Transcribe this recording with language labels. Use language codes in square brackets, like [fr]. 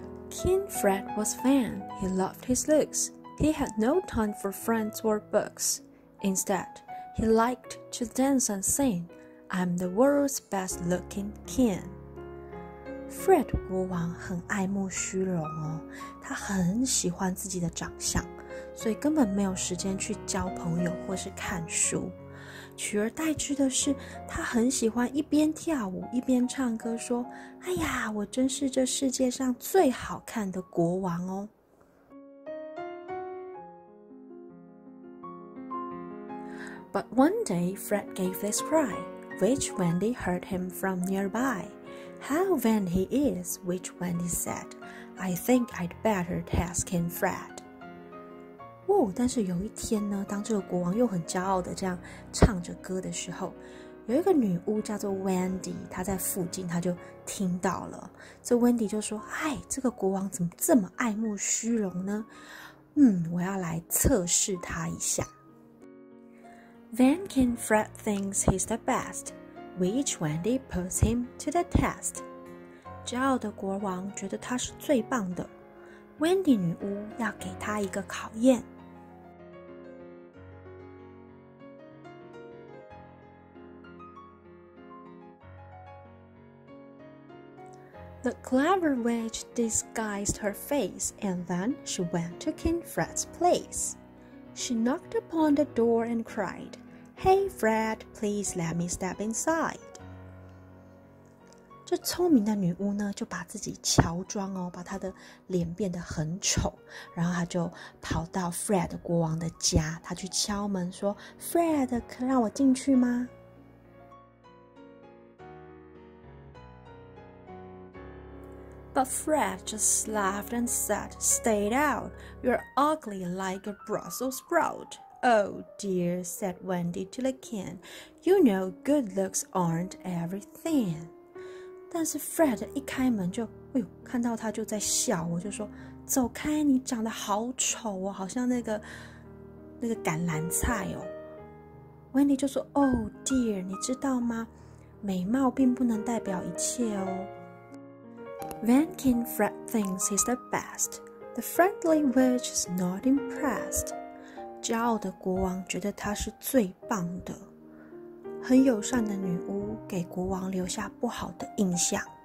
[en] King Fred was vain. He loved his looks. He had no time for friends or books. Instead, he liked to dance and sing. I'm the world's best-looking king. [zh] Fred 国王很爱慕虚荣哦，他很喜欢自己的长相，所以根本没有时间去交朋友或是看书。取而代之的是，他很喜欢一边跳舞一边唱歌，说：“哎呀，我真是这世界上最好看的国王哦。” [en] But one day, Fred gave this cry, which Wendy heard him from nearby.How vain he is, which Wendy said, I think I'd better task him, Fred. [zh] 但是有一天呢，当这个国王又很骄傲的这样唱着歌的时候，有一个女巫叫做 Wendy， 她在附近，她就听到了。这 Wendy 就说：“哎，这个国王怎么这么爱慕虚荣呢？我要来测试他一下。” [en] Then King Fred thinks he's the best.Which Wendy puts him to the test. [zh] 骄傲的国王觉得他是最棒的， Wendy 女巫要给他一个考验。 [en] The clever witch disguised her face, and then she went to King Fred's place. She knocked upon the door and cried,Hey Fred, please let me step inside. [zh] 这聪明的女巫呢，就把自己乔装哦，把她的脸变得很丑，然后她就跑到 Fred 国王的家，她去敲门说 ：“Fred， 可让我进去吗？” [en] But Fred just laughed and said, "Stay out! You're ugly like a Brussels sprout."Oh dear, said Wendy to the king. You know good looks aren't everything. [zh] 但是 Fred 一开门就，看到他就在笑，我就说走开，你长得好丑哦，好像那个橄榄菜哦。 Wendy 就说 [en] Oh dear， [zh] 你知道吗？美貌并不能代表一切哦。 [en] Then King Fred thinks he's the best. The friendly witch is not impressed. [zh] 骄傲的国王觉得他是最棒的。很友善的女巫给国王留下不好的印象。